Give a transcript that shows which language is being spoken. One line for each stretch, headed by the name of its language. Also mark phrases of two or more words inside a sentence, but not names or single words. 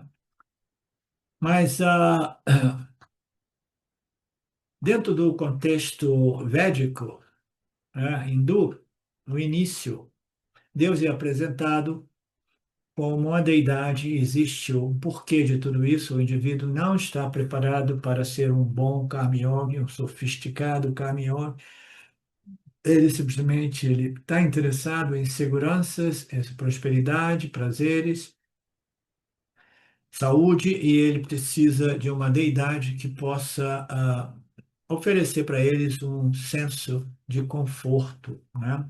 Portuguese: Mas dentro do contexto védico, né, hindu, no início, Deus é apresentado como uma deidade, existe um porquê de tudo isso, o indivíduo não está preparado para ser um bom
Sanskrit: karma yogi,
Portuguese: um sofisticado
Sanskrit: karma yogi,
Portuguese: ele simplesmente ele está interessado em seguranças, em prosperidade, prazeres, saúde, e ele precisa de uma deidade que possa oferecer para eles um senso de conforto, né?